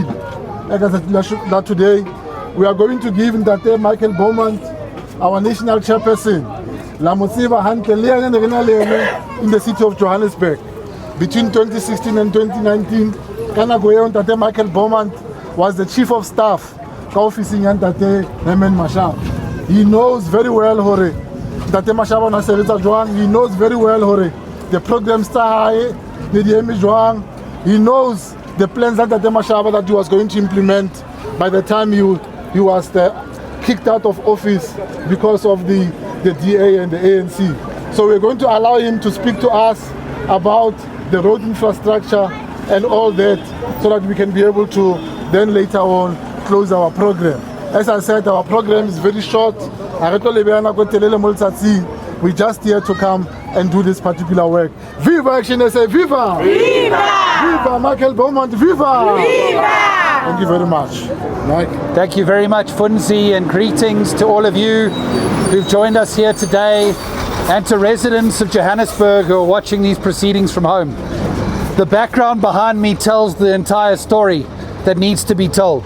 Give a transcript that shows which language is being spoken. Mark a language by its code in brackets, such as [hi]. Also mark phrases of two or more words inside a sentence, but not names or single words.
[en] That today we are going to give Ntate Michael Bowman, our national chairperson, La Musiba in the city of Johannesburg. Between 2016 and 2019, [st] kana go eo [en] Ntate Michael Beaumont was the chief of staff [st] ka officing ya [en] Ntate Herman Mashaba. He knows very well [st] hore Ntate Mashaba na sebetsa jwang. [en] He knows very well hore the programs [st] tsa hae le di eme jwang. [en] He knows the plans that Ntate Mashaba that he was going to implement by the time he was kicked out of office because of the DA and the ANC. So we're going to allow him to speak to us about the road infrastructure and all that, so that we can be able to then later on close our program. As I said, our program is very short. We're just here to come and do this particular work. Viva Action SA, viva! Viva! Viva Michael Beaumont, viva! Viva! Thank you very much. Mike. Thank you very much, Funzi, and greetings to all of you who've joined us here today, and to residents of Johannesburg who are watching these proceedings from home. The background behind me tells the entire story that needs to be told.